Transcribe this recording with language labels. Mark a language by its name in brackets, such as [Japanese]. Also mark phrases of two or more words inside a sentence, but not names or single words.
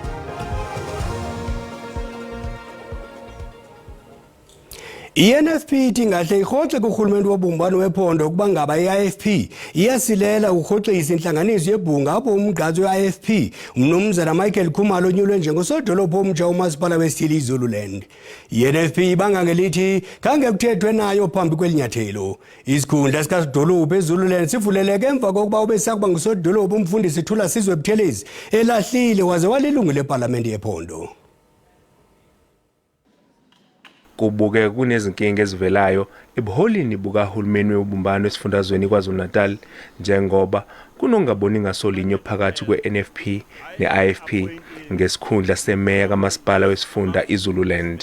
[Xhosa] INFP ithi ngahle irhoxe kurhulumente wobumbano wephondo ukuba ngaba iIFP iyasilela urhoxisa intlanganiso yebhunga apho umgqatsi weIFP umnumzana Michael Khumalo onyulwe njengosodolophu omtsha umasipala wesithili iZululand. INFP ibanga ngelithi khange kuthethwe nayo phambi kwelinyathelo. Isikhundla sikasidolophu eZululand sivuleleke emva kokuba ubesakuba ngusodolophu umfundisi Thula Sizwe Buthelezi elahlile waze walilungu leParlamente yephondo. [Zulu] Kubuke kunezinkinga ezivelayo ebuholini bukahulumeni wobumbano esifundazweni KwaZulu-Natal njengoba kunongaboni ngasolinyo phakathi kweNFP neIFP ngesikhundla semeya kamasipala wesifunda iZululand.